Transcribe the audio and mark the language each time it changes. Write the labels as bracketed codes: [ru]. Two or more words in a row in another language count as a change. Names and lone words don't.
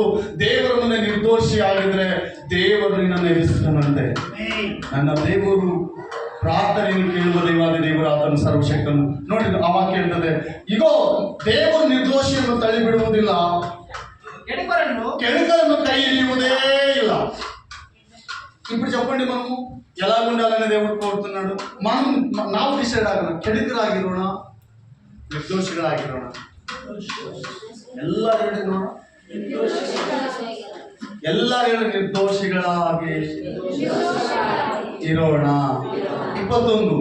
[kn] ದೇವರ ಮುಂದೆ ನಿರ್ದೋಷಿ ಆಗಿದ್ರೆ ದೇವರು ನಿನ್ನನ್ನು ಎದುರಿಸ್ತಾನಂತೆ. ನನ್ನ ದೇವರು ಪ್ರಾರ್ಥನೆಯನ್ನು ಕೇಳುವ ದೇವಾದಿ ದೇವರು, ಆತನು ಸರ್ವಶಕ್ತನು. ನೋಡಿ ಆ ವಾಕ್ಯ ಹೇಳ್ತದೆ, ಇಗೋ ದೇವರು ನಿರ್ದೋಷಿಯನ್ನು ತಳ್ಳಿ ಬಿಡುವುದಿಲ್ಲ, ಕೆಡುಕರನ್ನು ಕೈ ಹಿಡಿಯುವುದೇ ಇಲ್ಲ. [te] ఇప్పుడు చెప్పండి, మనము ఎలా ఉండాలని దేవుడు కోరుతున్నాడు. [kn] ನಾವು ಡಿಸೈಡ್ ಆಗೋಣ, ಕೆಡುಕರಾಗಿರೋಣ, ನಿರ್ದೋಷಿಗಳಾಗಿರೋಣ. ಎಲ್ಲ ಹೇಳಿ ನೋಡ, ಎಲ್ಲ ಹೇಳಿ ನಿರ್ದೋಷಿಗಳಾಗಿ ಇರೋಣ. 21.